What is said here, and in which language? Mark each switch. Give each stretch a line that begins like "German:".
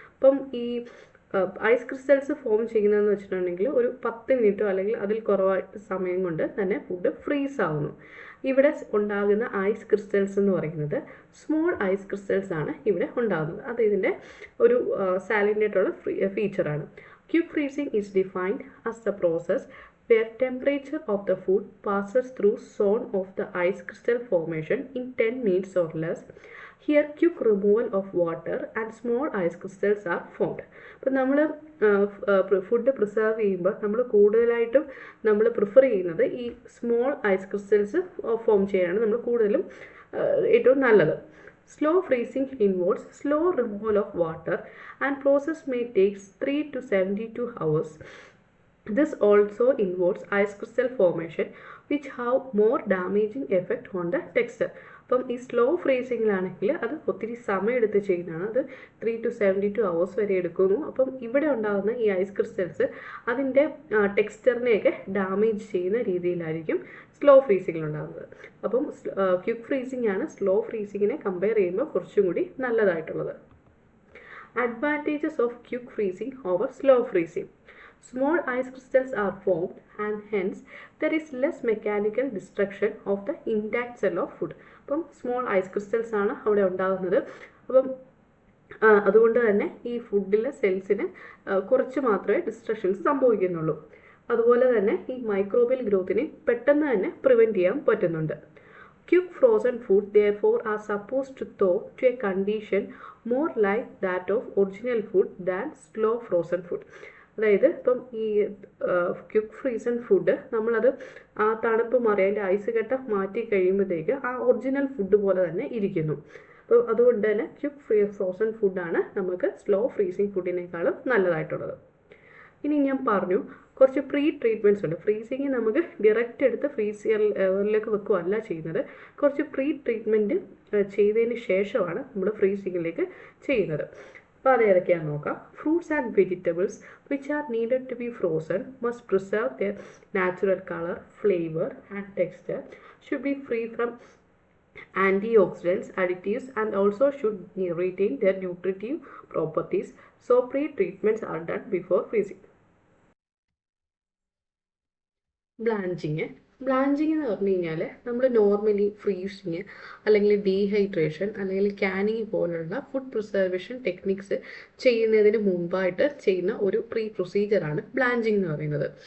Malayalam: അപ്പം ഈ ice crystals form ചെയ്യുന്നതെന്ന് വെച്ചിട്ടുണ്ടെങ്കിൽ ഒരു 10 മിനിറ്റോ അല്ലെങ്കിൽ അതിൽ കുറവായിട്ട് സമയം കൊണ്ട് തന്നെ ഫുഡ് ഫ്രീസ് ആവുന്നു. ഇവിടെ ഉണ്ടാകുന്ന ഐസ് ക്രിസ്റ്റൽസ് എന്ന് പറയുന്നത് സ്മോൾ ഐസ് ക്രിസ്റ്റൽസ് ആണ് ഇവിടെ ഉണ്ടാകുന്നത്. അത് ഇതിൻ്റെ ഒരു സാലൻ്റ് ആയിട്ടുള്ള ഫീച്ചറാണ്.
English: Quick freezing is defined as the process where temperature of the food passes through zone of the ice crystal formation in 10 minutes or less. Here quick removal of water and small ice crystals are formed.
Malayalam: അപ്പോൾ നമ്മൾ food preserve ചെയ്യുമ്പോൾ നമ്മൾ കൂടുതലായിട്ടും നമ്മൾ prefer ചെയ്യുന്നത് ഈ small ice crystals form ചെയ്യാനാണ് നമ്മൾ കൂടുതലും ഏറ്റവും നല്ലത്.
English: Slow freezing involves slow removal of water and process may take 3 to 72 hours. This also involves ice crystal formation which have more damaging effect on the texture.
Malayalam: അപ്പം ഈ slow ഫ്രീസിങ്ങിലാണെങ്കിൽ അത് ഒത്തിരി സമയം എടുത്ത് ചെയ്യുന്നതാണ്. അത്
English: 3 to 72 hours
Malayalam: വരെ എടുക്കുന്നു. അപ്പം ഇവിടെ ഉണ്ടാകുന്ന ഈ ഐസ് ക്രിസ്റ്റൽസ് അതിൻ്റെ ടെക്സ്ചറിനെയൊക്കെ ഡാമേജ് ചെയ്യുന്ന രീതിയിലായിരിക്കും സ്ലോ ഫ്രീസിങ്ങിൽ ഉണ്ടാകുന്നത്. അപ്പം ക്വിക്ക് ഫ്രീസിംഗ് ആണ് സ്ലോ ഫ്രീസിങ്ങിനെ കമ്പയർ ചെയ്യുമ്പോൾ കുറച്ചും കൂടി നല്ലതായിട്ടുള്ളത്.
English: Advantages of quick freezing over slow freezing. Small ice crystals are formed and hence there is less mechanical destruction of the intact cell of food.
Malayalam: അപ്പം small ice crystals ആണ് അവിടെ ഉണ്ടാകുന്നത്. അപ്പം അതുകൊണ്ട് തന്നെ ഈ ഫുഡിലെ സെൽസിന് കുറച്ച് മാത്രമേ ഡിസ്ട്രക്ഷൻസ് സംഭവിക്കുന്നുള്ളൂ. അതുപോലെ തന്നെ ഈ മൈക്രോബിയൽ ഗ്രോത്തിനെ പെട്ടെന്ന് തന്നെ പ്രിവെൻറ്റ് ചെയ്യാൻ പറ്റുന്നുണ്ട്.
English: Quick frozen food therefore are supposed to thaw to a condition more like that of original food than slow frozen food.
Malayalam: അതായത് ഇപ്പം ഈ ക്വിക്ക് ഫ്രീസൺ ഫുഡ് നമ്മളത് ആ തണുപ്പ് മാറി അതിൻ്റെ ഐസ് കട്ട മാറ്റി കഴിയുമ്പോഴത്തേക്ക് ആ ഒറിജിനൽ ഫുഡ് പോലെ തന്നെ ഇരിക്കുന്നു. അപ്പോൾ അതുകൊണ്ട് തന്നെ ക്വിക്ക് ഫ്രോസൺ ഫുഡാണ് നമുക്ക് സ്ലോ ഫ്രീസിങ് ഫുഡിനേക്കാളും നല്ലതായിട്ടുള്ളത്. ഇനി ഞാൻ പറഞ്ഞു കുറച്ച് പ്രീ ട്രീറ്റ്മെൻറ്റ്സ് ഉണ്ട്. ഫ്രീസിങ് നമുക്ക് ഡയറക്റ്റ് എടുത്ത് ഫ്രീസറിലേക്ക് വെക്കുകയല്ല ചെയ്യുന്നത്. കുറച്ച് പ്രീ ട്രീറ്റ്മെൻറ്റ് ചെയ്തതിന് ശേഷമാണ് നമ്മൾ ഫ്രീസിങ്ങിലേക്ക് ചെയ്യുന്നത്. അപ്പോൾ അത് ഏതൊക്കെയാണെന്ന് നോക്കാം.
English: Fruits and vegetables which are needed to be frozen must preserve their natural colour, flavour and texture, should be free from antioxidants, additives and also should retain their nutritive properties. So pre-treatments are done before freezing.
Malayalam: Blanching എന്ന് പറഞ്ഞു കഴിഞ്ഞാൽ നമ്മൾ normally freezing അല്ലെങ്കിൽ dehydration അല്ലെങ്കിൽ Canning പോലുള്ള food preservation techniques ചെയ്യുന്നതിന് മുമ്പായിട്ട് ചെയ്യുന്ന ഒരു പ്രൊസീജിയറാണ് ബ്ലാഞ്ചിങ് എന്ന് പറയുന്നത്.